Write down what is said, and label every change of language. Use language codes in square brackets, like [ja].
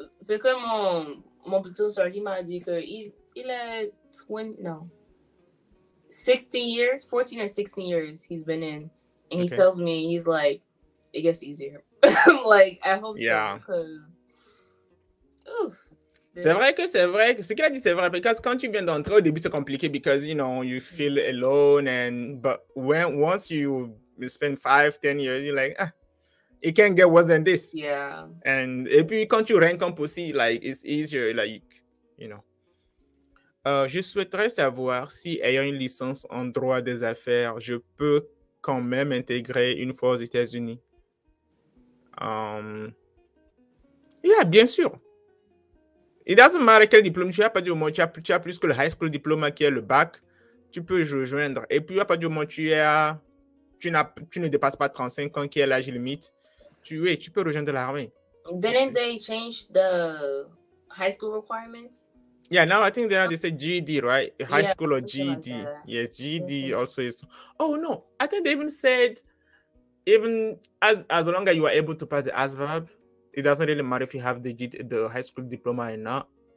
[fr] C'est que mon plutôt sorti m'a dit que il a [en] 16 years, 14 or 16 years he's been in, and he tells me, he's like, it gets easier. I'm like, I hope so, because [fr] c'est vrai. Ce qu'il a dit, c'est vrai. Because quand tu viens d'entrer, au début, c'est compliqué because, [en] you feel alone. [fr] But once you spend 5-10 years, you're like, it can't get worse than this. Yeah. Et puis, quand tu rank up aussi, like, [en] it's easier, [fr] like, je souhaiterais savoir si, ayant une licence en droit des affaires, je peux quand même intégrer une fois aux États-Unis. Yeah, bien sûr. [en] It doesn't matter [fr] quel diplôme tu as, pas du moment tu as plus que le high school diplôme qui est le bac, tu peux rejoindre. Et puis, à partir du moment tu ne dépasses pas 35 ans qui est l'âge limite, tu peux rejoindre l'armée. [en] Didn't they change the high school requirements. Yeah, now I think they say GED, right? High school or something GED. like Yes, GED also is. Oh no, I think they even said even as long as you are able to pass the ASVAB, it doesn't really matter if you have the high school diploma or not.